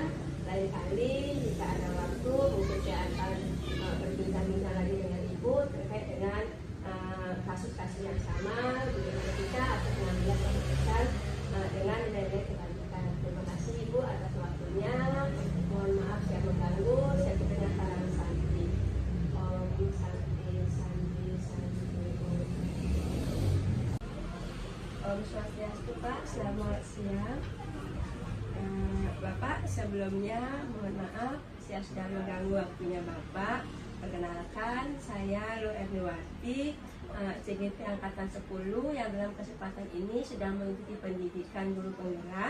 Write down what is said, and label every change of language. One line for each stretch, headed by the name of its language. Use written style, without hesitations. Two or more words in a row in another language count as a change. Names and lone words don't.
Indonesian: Lain kali jika ada waktu, mungkin saya akan berbincang-bincang lagi dengan Ibu terkait dengan kasus-kasus yang sama, dilema etika atau pengambilan keputusan dengan nilai-nilai kebajikan. Terima kasih Ibu atas waktunya. Mohon maaf saya mengganggu. Saya bertanya salam santi.
Sanskrit: Om santi santi santi. Om Swastiastu
Indonesian: Pak, selamat siang. Bapak, sebelumnya mohon maaf saya sudah mengganggu waktunya Bapak. Perkenalkan, saya Lu Erniwati, CGP Angkatan 10 yang dalam kesempatan ini sedang mengikuti pendidikan guru penggerak.